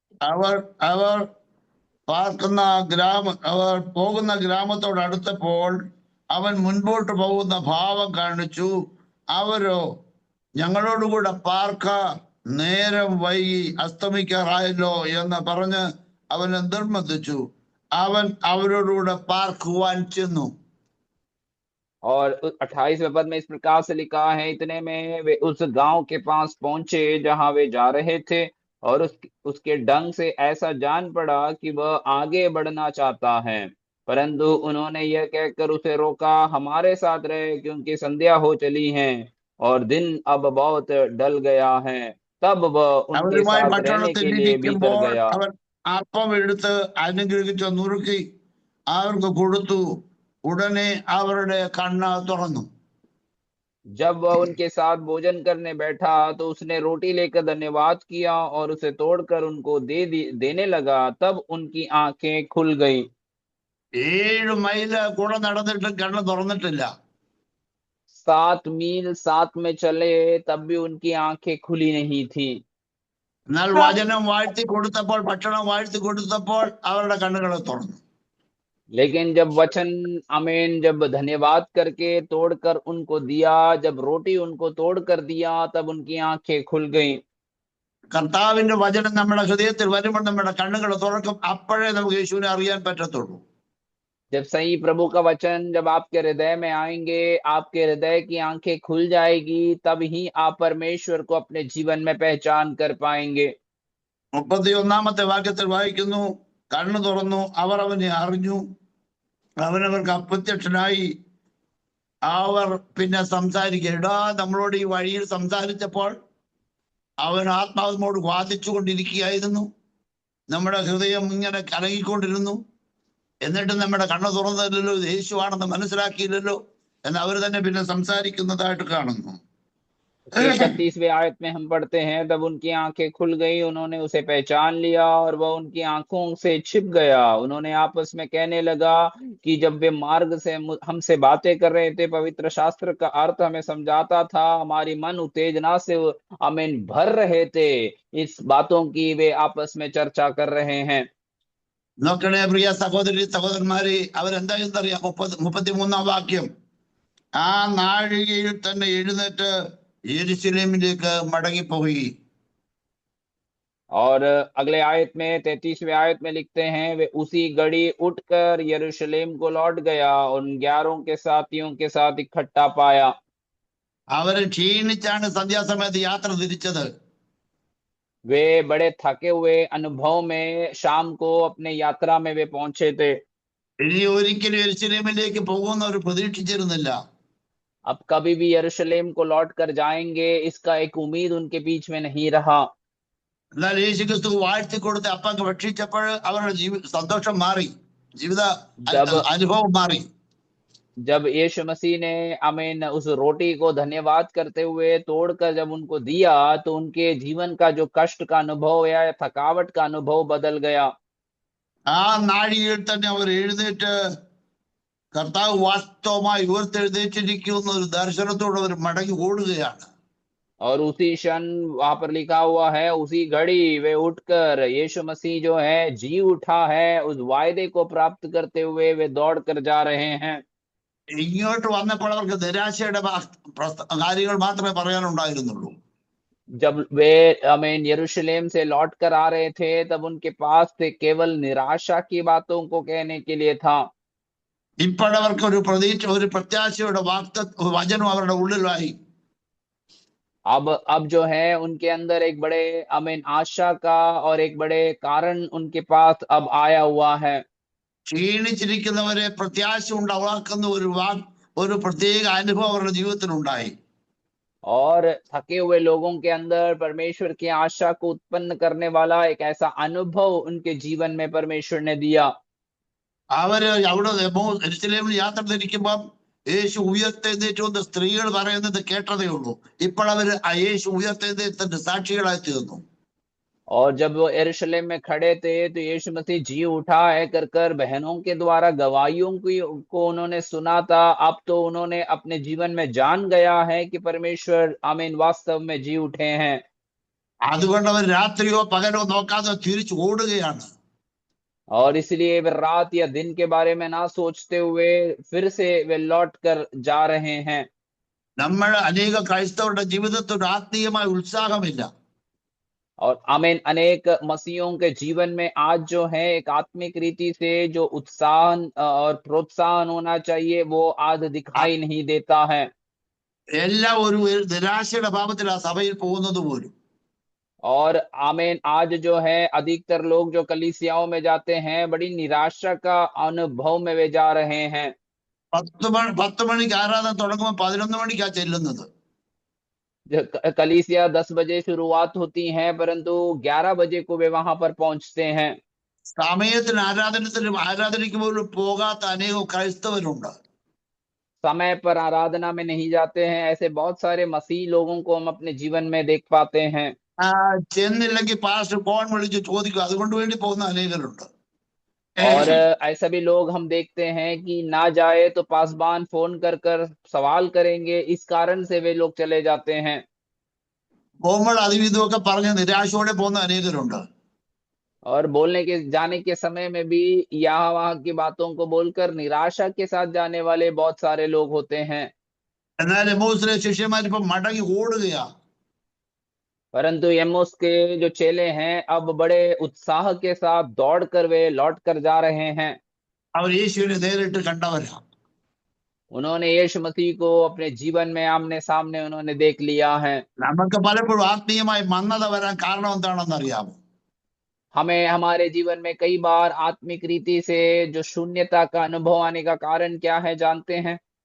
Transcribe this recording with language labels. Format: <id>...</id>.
<ml>അവർ അവർ പാർക്കുന്ന അവർ പോകുന്ന ഗ്രാമത്തോട് അടുത്തപ്പോൾ അവൻ മുൻപോട്ട് പോകുന്ന ഭാവം കാണിച്ചു. അവരോ ഞങ്ങളോടുകൂടെ പാർക്ക, നേരം വൈകി അസ്തമിക്കാറായല്ലോ എന്ന് പറഞ്ഞ് അവനെ നിർബന്ധിച്ചു. അവൻ അവരോടുകൂടെ പാർക്കുവാൻ ചെന്നു.</ml> <hi>और 28वें पद में इस प्रकार से लिखा है, इतने में वे उस गांव के पास पहुंचे जहां वे जा रहे थे, और उसके ढंग से ऐसा जान पड़ा कि वह आगे बढ़ना चाहता है, परंतु उन्होंने यह कहकर उसे रोका, हमारे साथ रहे, क्योंकि संध्या हो चली है और दिन अब बहुत ढल गया है। तब वह उनके</hi> <ml>അവരുമായി</ml> <hi>साथ रहने</hi> <ml>ഭക്ഷണത്തിൽ</ml> <hi>के लिए भीतर</hi> <ml>ഇരിക്കുമ്പോൾ</ml> <hi>गया।</hi> <ml>അവൻ അപ്പം എടുത്ത് അനുഗ്രഹിച്ച് നുറുക്കി അവർക്ക് കൊടുത്തു. ഉടനെ അവരുടെ കണ്ണ് തുറന്നു.</ml> <hi>जब वह उनके साथ भोजन करने बैठा, तो उसने रोटी लेकर धन्यवाद किया और उसे तोड़कर उनको देने लगा, तब उनकी आंखें खुल गईं।</hi> <ml>7 മൈല് കൂടെ നടന്നിട്ടും കണ്ണ് തുറന്നിട്ടില്ല.</ml> <hi>7 मील साथ में चले, तब भी उनकी आंखें खुली नहीं थी।</hi> <ml>എന്നാൽ വചനം വാഴ്ത്തി കൊടുത്തപ്പോൾ, ഭക്ഷണം വാഴ്ത്തി കൊടുത്തപ്പോൾ അവരുടെ കണ്ണുകൾ തുറന്നു.</ml> <hi>लेकिन जब वचन आमीन, जब धन्यवाद करके तोड़कर उनको दिया, जब रोटी उनको तोड़कर दिया, तब उनकी आंखें खुल गईं।</hi> <ml>കർത്താവിന്റെ വചനം നമ്മുടെ ഹൃദയത്തിൽ വരുമ്പോൾ നമ്മുടെ കണ്ണുകൾ തുറക്കും. അപ്പോഴേ നമുക്ക് യേശുവിനെ അറിയാൻ പറ്റത്തുള്ളൂ.</ml> <hi>जब सही प्रभु का वचन जब आपके हृदय में आएंगे, आपके हृदय की आंखें खुल जाएगी, तब ही आप परमेश्वर को अपने जीवन में पहचान कर पाएंगे।</hi> <ml>31-ാമത്തെ വാക്യത്തിൽ വായിക്കുന്നു, കണ്ണു തുറന്നു, അവർ അവനെ അറിഞ്ഞു, അവനവർക്ക് അപ്രത്യക്ഷനായി. അവർ പിന്നെ സംസാരിക്കുക. ഇടാ നമ്മളോട് ഈ വഴിയിൽ സംസാരിച്ചപ്പോൾ അവൻ ആത്മാവിനോട് വാദിച്ചു കൊണ്ടിരിക്കുകയായിരുന്നു. നമ്മുടെ ഹൃദയം ഇങ്ങനെ കലങ്ങിക്കൊണ്ടിരുന്നു. എന്നിട്ട് നമ്മുടെ കണ്ണ് തുറന്നില്ലല്ലോ, ഇത് യേശുവാണെന്ന് മനസ്സിലാക്കിയില്ലല്ലോ എന്ന് അവർ തന്നെ പിന്നെ സംസാരിക്കുന്നതായിട്ട് കാണുന്നു.</ml> <hi>उसके 36वें आयत में हम पढ़ते हैं, तब उनकी आंखें खुल गई, उन्होंने उसे पहचान लिया और वह उनकी आंखों से छिप गया। उन्होंने आपस में कहने लगा कि जब वे मार्ग से हमसे बातें कर रहे थे, पवित्र शास्त्र का अर्थ हमें समझाता था, हमारी मन उत्तेजना से आमीन भर रहे थे, इस बातों की वे आपस में चर्चा कर रहे हैं।</hi> <ml>നോക്കണേ പ്രിയ സഹോദരി സഹോദരന്മാരെ, അവരെന്തായെന്നറിയാം? 33-ാം വാക്യം. ആ നാഴികയിൽ തന്നെ എഴുന്നേറ്റ് യെരുശലേമിലേക്ക് മടങ്ങിപ്പോയി.</ml> <hi>और अगले आयत में 33वें आयत में लिखते हैं, वे उसी घड़ी उठकर यरूशलेम को लौट गया और उन 11 के साथियों के साथ इकट्ठा पाया।</hi> <ml>അവര് ക്ഷീണിച്ചാണ് സന്ധ്യാസമയത്ത് യാത്ര തിരിച്ചത്.</ml> <hi>वे बड़े थके हुए अनुभव में शाम को अपने यात्रा में वे पहुंचे थे।</hi> <ml>ഇനി ഒരിക്കലും യെരുശലേമിലേക്ക് പോകുന്ന ഒരു പ്രതീക്ഷിച്ചിരുന്നില്ല.</ml> <hi>अब कभी भी यरूशलेम को लौट कर जाएंगे, इसका एक उम्मीद उनके बीच में नहीं रहा।</hi> <ml>എന്നാൽ യേശുക്രിസ്തു വാഴ്ത്തി കൊടുത്ത് അപ്പം ഭക്ഷിച്ചപ്പോൾ അവരുടെ സന്തോഷം മാറി, ജീവിത</ml> <hi>जब</hi> <ml>അനുഭവം മാറി.</ml> <hi>जब यीशु मसीह ने आमीन उस रोटी को धन्यवाद करते हुए तोड़कर जब उनको दिया, तो उनके जीवन का जो कष्ट का अनुभव या थकावट का अनुभव बदल गया।</hi> <ml>ആ നാഴികയിൽ തന്നെ അവർ എഴുന്നേറ്റ് കർത്താവ് വാസ്തവമായി ഉയർത്തെഴുന്നേറ്റിരിക്കുന്ന ഒരു ദർശനത്തോടെ അവർ മടങ്ങി ഓടുകയാണ്.</ml> <hi>और उसी क्षण वहां पर लिखा हुआ है, उसी घड़ी वे उठकर, यीशु मसीह जो है जी उठा है, उस वायदे को प्राप्त करते हुए वे दौड़ कर जा रहे हैं।</hi> <ml>ഇങ്ങോട്ട് വന്നപ്പോൾ അവർക്ക് നിരാശയുടെ കാര്യങ്ങൾ മാത്രമേ പറയാനുണ്ടായിരുന്നുള്ളൂ.</ml> <hi>जब वे आमीन यरूशलेम से लौट कर आ रहे थे, तब उनके पास से केवल निराशा की बातों को कहने के लिए था।</hi> <ml>ഇപ്പോഴവർക്ക് ഒരു പ്രതീക്ഷ, ഒരു പ്രത്യാശയുടെ വചനം അവരുടെ ഉള്ളിലായി.</ml> <hi>अब जो है उनके अंदर एक बड़े आमीन आशा का और एक बड़े कारण उनके पास अब आया हुआ है।</hi> <ml>ക്ഷീണിച്ചിരിക്കുന്നവരെ പ്രത്യാശ ഉണ്ടാക്കുന്ന ഒരു പ്രത്യേക അനുഭവം അവരുടെ ജീവിതത്തിൽ ഉണ്ടായി.</ml> <hi>और थके हुए लोगों के अंदर परमेश्वर की आशा को उत्पन्न करने वाला एक ऐसा अनुभव उनके जीवन में परमेश्वर ने दिया।</hi> <ml>അവര് അവിടെ യെരൂശലേമിൽ യാത്ര തിരിക്കുമ്പം യേശു ഉയർത്തെഴുന്നേറ്റു എന്ന് സ്ത്രീകൾ പറയുന്നത് കേട്ടതേ ഉള്ളൂ. ഇപ്പോഴവര് ആ യേശു ഉയർത്തെഴുന്നേറ്റത്തിന്റെ സാക്ഷികളായി തീർന്നു.</ml> <hi>और जब वो यरूशलेम में खड़े थे तो यीशु मसीह जी उठा है कर कर बहनों के द्वारा गवाहियों को उन्होंने सुना था। अब तो उन्होंने अपने जीवन में जान गया है कि परमेश्वर आमीन वास्तव में जी उठे हैं।</hi> <ml>അതുകൊണ്ട് അവർ രാത്രിയോ പകലോ നോക്കാതെ തിരിച്ചു ഓടുകയാണ്.</ml> <hi>और इसलिए वे रात या दिन के बारे में ना सोचते हुए फिर से वे लौट कर जा रहे हैं।</hi> <ml>നമ്മൾ അനേക ക്രൈസ്തവരുടെ ജീവിതത്തിൽ ഒരു ആത്മീയമായ ഉത്സാഹമില്ല.</ml> <hi>और आमीन अनेक मसीहों के जीवन में आज जो है एक आत्मिक रीति से जो उत्साह और प्रोत्साहन होना चाहिए वो आज दिखाई नहीं देता है।</hi> <ml>എല്ലാം ഒരു നിരാശയുടെ ഭാവത്തിലാണ് സഭയിൽ പോകുന്നത് പോലും.</ml> <hi>और आमीन आज जो है अधिकतर लोग जो कलीसियाओं में जाते हैं बड़ी निराशा का अनुभव में वे जा रहे हैं।</hi> <ml>10 മണിക്ക് ആരാധന തുടങ്ങുമ്പോൾ 11 മണിക്കാ ചെല്ലുന്നത്.</ml> <hi>कलीसिया 10 बजे शुरुआत होती है परंतु 11 बजे को वे वहां पर पहुंचते हैं।</hi> <ml>സമയത്തിന് ആരാധനയ്ക്ക് പോലും പോകാത്ത അനേകം ക്രൈസ്തവരുണ്ട്.</ml> <hi>समय पर आराधना में नहीं जाते हैं ऐसे बहुत सारे मसीह लोगों को हम अपने जीवन में देख पाते हैं।</hi> <ml>ചെന്നില്ലെങ്കിൽ പാസ്റ്റർ ഫോൺ വിളിച്ച് ചോദിക്കും, അതുകൊണ്ട് വേണ്ടി പോകുന്ന അനേകരുണ്ട്.</ml> <hi>और ऐसा भी लोग हम देखते हैं कि ना जाए तो पासबान फोन कर कर सवाल करेंगे, इस कारण से वे लोग चले जाते हैं।</hi> <ml>പോകുമ്പോൾ അതും ഇതുമൊക്കെ പറഞ്ഞ് നിരാശയോടെ പോകുന്ന അനേകരുണ്ട്.</ml> <hi>और बोलने के जाने के समय में भी यहाँ वहां की बातों को बोलकर निराशा के साथ जाने वाले बहुत सारे लोग होते हैं।</hi> <ml>എന്നാൽ എമ്മൗസിലെ ശിഷ്യന്മാരിപ്പോ മടങ്ങി ഓടുകയാ.</ml> <hi>परंतु यम्मुस के जो चेले हैं अब बड़े उत्साह के साथ दौड़ कर वे लौट कर जा रहे हैं।</hi> <ml>അവർ യേശുവിനെ നേരിട്ട് കണ്ടവരാ.</ml> <hi>उन्होंने यीशु मसीह को अपने जीवन में आमने सामने उन्होंने देख लिया है।</hi> <ml>നമുക്ക് പലപ്പോഴും ആത്മീയമായി മന്ദത വരാൻ കാരണം എന്താണെന്ന് അറിയാമോ?</ml> <hi>हमें हमारे जीवन में कई बार आत्मिक रीति से जो शून्यता का अनुभव आने का कारण क्या है जानते हैं?</hi>